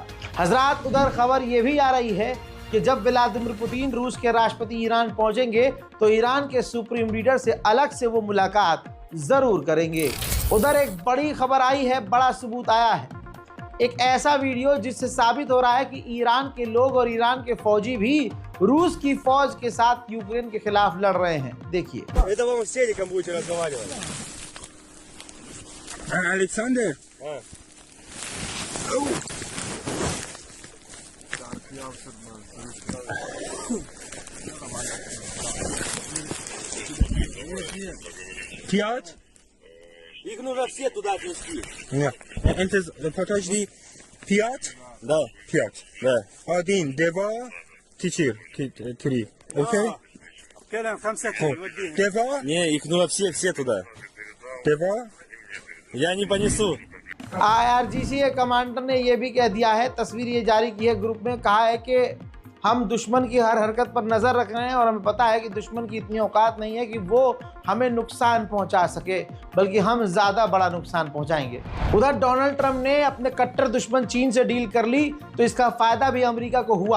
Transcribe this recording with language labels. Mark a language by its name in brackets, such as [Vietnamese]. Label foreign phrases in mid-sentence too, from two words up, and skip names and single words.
[Hindi] हजरात, उधर खबर ये भी आ रही है कि जब व्लादिमीर पुतिन रूस के राष्ट्रपति ईरान पहुंचेंगे तो ईरान के सुप्रीम लीडर से अलग से वो मुलाकात जरूर करेंगे। उधर एक बड़ी खबर आई है, बड़ा सबूत आया है, एक ऐसा वीडियो जिससे साबित हो रहा है कि ईरान के लोग और ईरान के फौजी भी रूस की फौज के साथ यूक्रेन के खिलाफ लड़ रहे हैं। देखिए। [Russian] Alexander. Пять? Их нужно все туда отнести. Нет. Подожди. 5? Да. 5. Да. 1, 2, 3. Окей? Два? Не, их нужно все туда. Два? Я не понесу. [Hindi] IRGC के कमांडर ने यह भी कह दिया है, तस्वीर ये जारी की है ग्रुप में, कहा है कि हम दुश्मन की हर हरकत पर नज़र रख रहे हैं और हमें पता है कि दुश्मन की इतनी औकात नहीं है कि वो हमें नुकसान पहुंचा सके, बल्कि हम ज़्यादा बड़ा नुकसान पहुंचाएंगे। उधर डोनाल्ड ट्रंप ने अपने कट्टर दुश्मन चीन से डील कर ली तो इसका फ़ायदा भी अमेरिका को हुआ।